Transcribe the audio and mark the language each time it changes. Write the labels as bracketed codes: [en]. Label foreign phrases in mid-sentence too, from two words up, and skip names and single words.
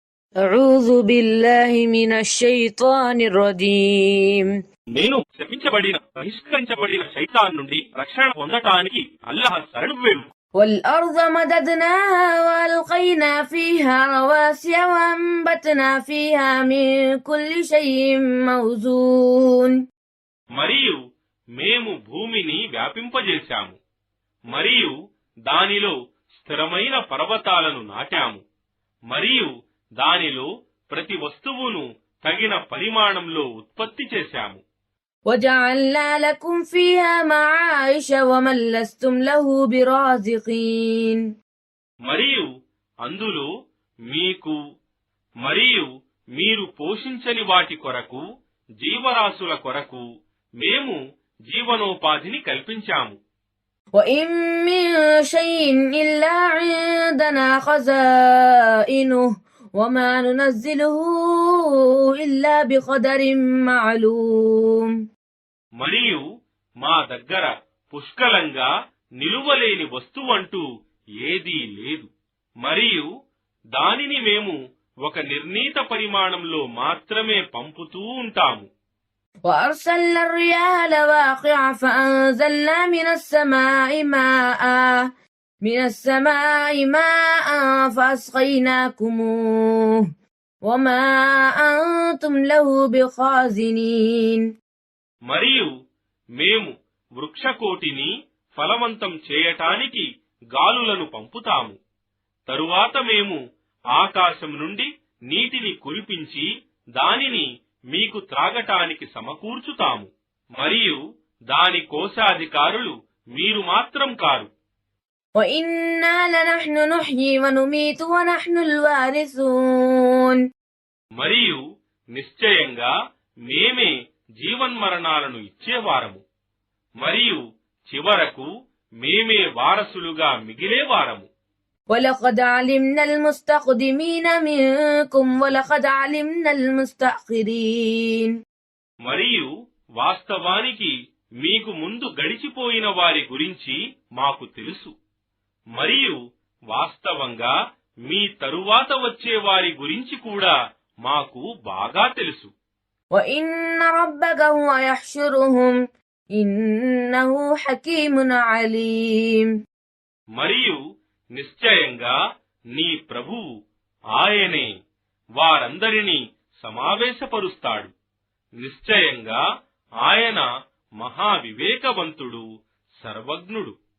[ar] أعوذ بالله من الشيطان الرجيم [te] నేను శపించబడిన బహిష్కరించబడిన శైతాన్ నుండి రక్షణ పొందటానికి అల్లాహ్ శరణు వేడు. [ar] والأرض مددناها وألقينا فيها رواسي وأنبتنا فيها من كل شيء موزون [te] మరియు మేము భూమిని వ్యాపింపజేశాము మరియు దానిలో స్థిరమైన పర్వతాలను నాటాము మరియు దానిలో ప్రతి వస్తువును తగిన పరిమాణంలో ఉత్పత్తి చేశాము. [ar] وجعلنا لكم فيها معايش ومن لستم له برازقين [te] మరియు అందులో మీకు మరియు మీరు పోషించని వాటి కొరకు జీవరాశుల కొరకు మేము జీవనోపాధిని కల్పించాము. [ar] وإن من شيء إلا عندنا خزائنه وما ننزله إلا بقدر معلوم [te] మరియు మా దగ్గర పుష్కలంగా నిలువలేని వస్తువంటూ ఏదీ లేదు మరియు దానిని మేము ఒక నిర్ణీత పరిమాణంలో మాత్రమే పంపుతూ ఉంటాము. [ar] وأرسلنا الرياح لواقع فأنزلنا من السماء ماء فأسقيناكموه وما أنتم له بخازنين [te] మరియు మేము వృక్షకోటిని ఫలవంతం చేయటానికి గాలులను పంపుతాము. తరువాత మేము ఆకాశం నుండి నీటిని కురిపించి దానిని మీకు త్రాగటానికి సమకూర్చుతాము మరియు దాని కోశాధికారులు మీరు మాత్రం కారు. [ar] وإنا لنحن نحيي ونميت ونحن الوارثون [te] మరియు నిశ్చయంగా మేమే జీవన్మరణాలను ఇచ్చేవారము మరియు చివరకు మేమే వారసులుగా మిగిలేవారము. [ar] ولقد علمنا المستقدمين منكم ولقد علمنا المستأخرين [te] మరియు వాస్తవానికి మీకు ముందు గడిచిపోయిన వారి గురించి మాకు తెలుసు మరియు వాస్తవంగా మీ తరువాత వచ్చే వారి గురించి కూడా మాకు బాగా తెలుసు. [ar] وإن ربك هو يحشرهم إنه حكيم عليم [te] మరియు నిశ్చయంగా నీ ప్రభువు ఆయనే వారందరినీ సమావేశపరుస్తాడు. నిశ్చయంగా ఆయన మహావివేకవంతుడు, సర్వజ్ఞుడు.